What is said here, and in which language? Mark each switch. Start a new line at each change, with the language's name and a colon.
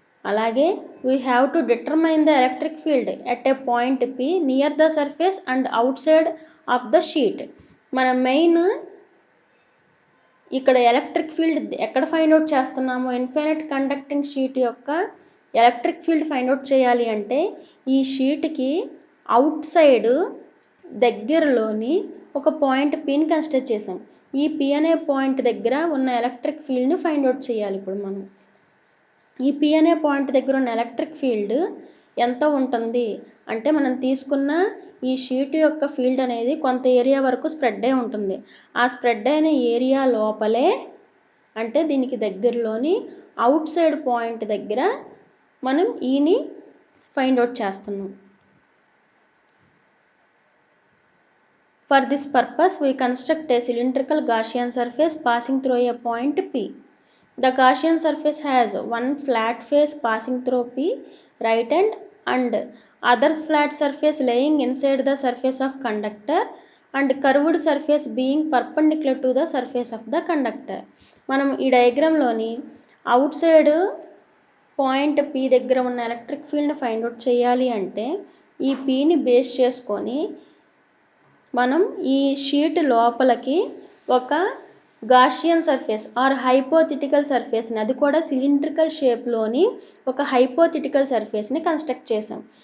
Telugu: అలాగే
English: we have to determine the electric field at a point P near the surface and outside of the sheet.
Telugu: మన main ఇక్కడ electric field ఎక్కడ find out చేస్తున్నామో infinite conducting sheet యొక్క electric field find out చేయాలి అంటే ఈ షీట్కి out side దగ్గరలోని ఒక పాయింట్ పిని కన్సిడర్ చేసాం. ఈ పి అనే పాయింట్ దగ్గర ఉన్న ఎలక్ట్రిక్ ఫీల్డ్ని ఫైండ్ అవుట్ చేయాలి. ఇప్పుడు మనం ఈ పి అనే పాయింట్ దగ్గర ఉన్న ఎలక్ట్రిక్ ఫీల్డ్ ఎంత ఉంటుంది అంటే మనం తీసుకున్న ఈ షీట్ యొక్క ఫీల్డ్ అనేది కొంత ఏరియా వరకు స్ప్రెడ్ అయి ఉంటుంది. ఆ స్ప్రెడ్ అయిన ఏరియా లోపలే అంటే దీనికి దగ్గరలోని అవుట్ సైడ్ పాయింట్ దగ్గర మనం ఈని ఫైండ్ అవుట్ చేస్తున్నాం.
English: For this purpose we construct a cylindrical Gaussian surface passing through a point P. The Gaussian surface has one flat face passing through P right hand and other flat surface laying inside the surface of conductor and curved surface being perpendicular to the surface of the conductor.
Telugu: మనం ఈ డయాగ్రామ్లోని out side point P దగ్గర ఉన్న electric ఫీల్డ్ని find out చేయాలి అంటే ఈ Pని base చేసుకొని మనం ఈ షీట్ లోపలికి ఒక గాషియన్ సర్ఫేస్ ఆర్ హైపోథెటికల్ సర్ఫేస్ని, అది కూడా సిలిండ్రికల్ షేప్లోని ఒక హైపోథెటికల్ సర్ఫేస్ని కన్స్ట్రక్ట్ చేసాం.